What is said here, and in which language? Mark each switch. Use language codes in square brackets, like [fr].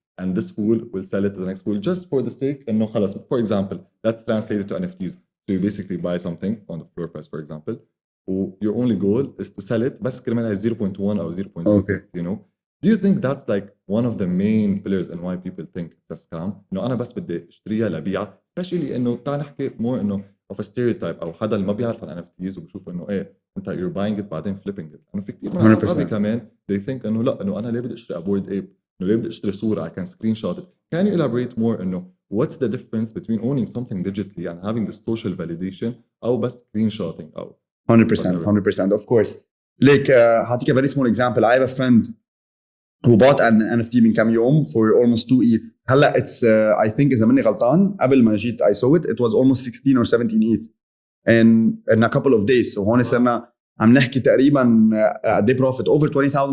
[en] And this fool will sell it to the next fool just for the sake and no khalas. For example, that's translated to NFTs. So you basically buy something on the floor price, for example. Your only goal is to sell it, [ar] بس كرمال [en] 0.1 or 0.2, okay. You know? Do you think that's like one of the main pillars in why people think it's a scam? [ar] إنه أنا بس بدي اشتريها لبيعها، especially إنه تعال نحكي more إنه [en] of a stereotype [ar] أو حدا اللي ما بيعرف عن NFTs وبشوف إنه إيه أنت [en] you're buying it [ar] بعدين [en] flipping it. [ar] إنه في كتير من أصحابي كمان [en] they think [ar] إنه لا إنه أنا ليه بدي أشتري board ape؟ إنه ليه بدي أشتري صورة [en] I can screenshot it. Can you elaborate more [ar] إنه [en] what's the difference between owning something digitally and having the social validation [ar] او بس سكرين شوتنج او [en] 100% of course. Like هعطيك a very small example. I have a friend who bought an NFT [ar] من كام يوم [en] for almost 2 ETH. [ar] هلا [en] it's I think [ar] إذا ماني غلطان قبل ما جيت [en] I saw it, it was almost 16 or 17 ETH in a couple of days. [ar] So هون صرنا عم نحكي تقريبا [en] they profit over $20,000.